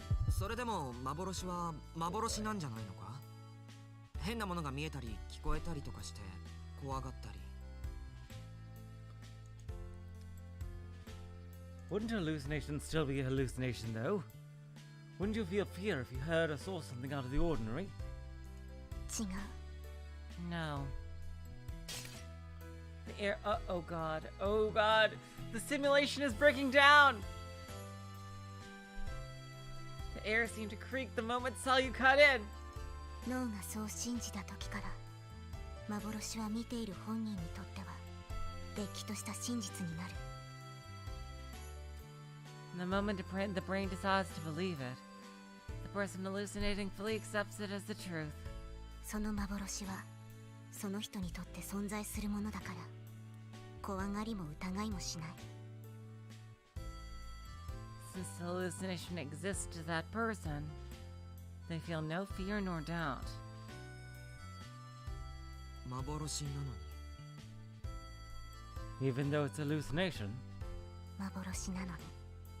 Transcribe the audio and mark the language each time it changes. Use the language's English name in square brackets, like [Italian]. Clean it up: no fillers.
[Japanese] それでも幻は幻なんじゃないのか？変なものが見えたり聞こえたりとかして怖がったり。 [English] Wouldn't hallucination still be a hallucination though? Wouldn't you feel fear if you heard or saw something out of the ordinary? [Japanese] 違う。 [English] No. The air. Oh god. Oh god. The simulation is breaking down. The air seemed to creak the moment Salyu cut in. [Japanese] 脳がそう信じた時から幻は見ている本人にとってはれっきとした真実になる。 [English] The moment the brain decides to believe it, the person hallucinating fully accepts it as the truth. [Japanese] その幻はその人にとって存在するものだから怖がりも疑いもしない。 [English] Since the hallucination exists to that person, they feel no fear nor doubt. [Japanese] 幻なのに。 [English] Even though it's hallucination? [Japanese] 幻なのに。